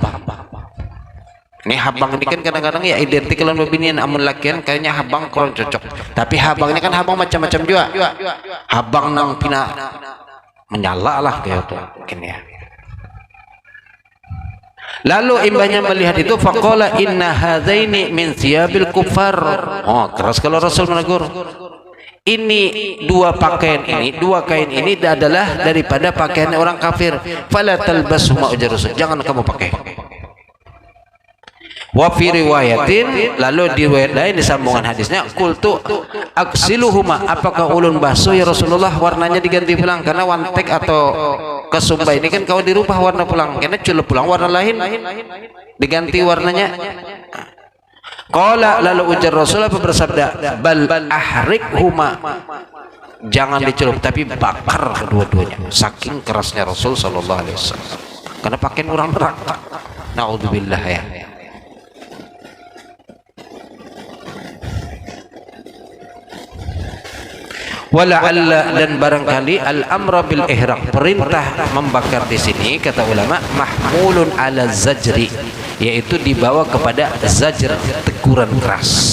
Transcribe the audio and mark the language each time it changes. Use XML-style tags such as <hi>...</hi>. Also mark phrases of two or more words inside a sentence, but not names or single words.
<bjn>Ini habang ini kan kadang-kadang ya identik dengan babinian, amun lakian kayaknya habang kurang cocok. Tapi habang ini kan habang macam-macam juga. Habang nang pina menyala lah kayak itu mungkin ya.</bjn> <id>Lalu imbahnya melihat itu,</id> <ar>فقال إن هذين من ثياب الكفار.</ar> <id>Oh, keras kalau Rasul menegur. Ini dua pakaian ini, dua kain ini adalah daripada pakaian orang kafir.</id> <ar>فلا تلبسهما,</ar> <bjn>ujar Rasul, jangan kamu pakai.</bjn> <ar>وفي رواية,</ar> <bjn>lalu di riwayat lain di sambungan hadisnya,</bjn> <ar>قلت أغسلهما,</ar> <bjn>apakah ulun basuh</bjn> <ar>يا رسول الله,</ar> <bjn>warnanya diganti pulang, karena wantek atau kesumba ini kan kalau dirubah warna pulang, karena celup pulang warna lain diganti warnanya. Qala, lalu ujar Rasulullah bersabda,</bjn> <ar>بل أحرقهما,</ar> <bjn>jangan dicelup tapi bakar kedua-duanya.</bjn> <id>Saking kerasnya Rasul</id> <ar>صلى الله عليه وسلم,</ar> <id>karena pakaian orang neraka. Naudzubillah ya. Wala'alla, dan barangkali</id> <ar>الأمر بالإحراق,</ar> <id>perintah membakar di sini kata ulama</id> <ar>محمول على الزجر,</ar> <id>yaitu dibawa kepada zajr, teguran keras.</id>